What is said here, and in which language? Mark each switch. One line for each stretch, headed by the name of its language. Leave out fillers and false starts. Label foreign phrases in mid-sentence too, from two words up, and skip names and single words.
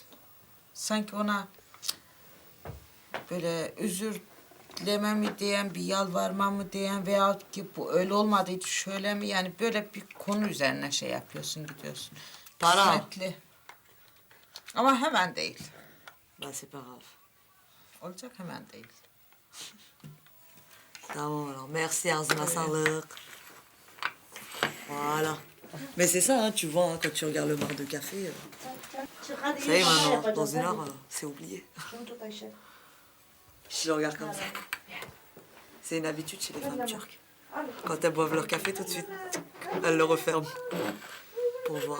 Turkish: Sanki ona böyle özür dileme mi diyen, bir yalvarma mı diyen veyahut ki bu öyle olmadıydı şöyle mi, yani böyle bir konu üzerine şey yapıyorsun, gidiyorsun. Para. Kısmetli. Ama hemen değil.
French: Bah c'est pas grave.
Turkish: Olacak, hemen değil. Tamam
French: alors, merci
Turkish: ağzına sağlık.
French: Voilà. Mais c'est ça, hein, tu vois, hein, quand tu regardes le bar de café, ça y est maintenant, dans une heure, c'est oublié. Je le regarde comme ça. C'est une habitude chez les femmes turques. Quand elles boivent leur café, tout de suite, elles le referment pour voir.